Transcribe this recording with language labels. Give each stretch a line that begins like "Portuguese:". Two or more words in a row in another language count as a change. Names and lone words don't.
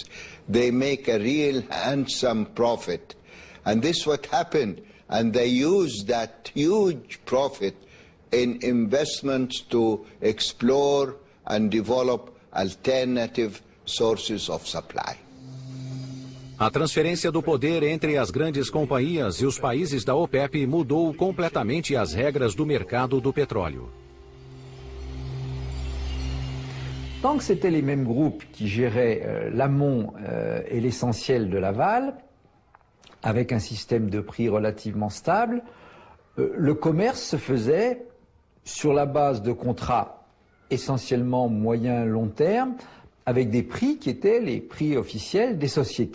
English: They make a real handsome profit. And this is what happened. And they use that huge profit in investments to explore and develop alternative sources of supply.
Portuguese: A transferência do poder entre as grandes companhias e os países da OPEP mudou completamente as regras do mercado do petróleo.
French: Tant que c'était les mêmes groupes qui géraient l'amont et l'essentiel de l'aval, avec un système de prix relativement stable, le commerce se faisait sur la base de contrats essentiellement moyen-long terme, avec des prix qui étaient les prix officiels des sociétés.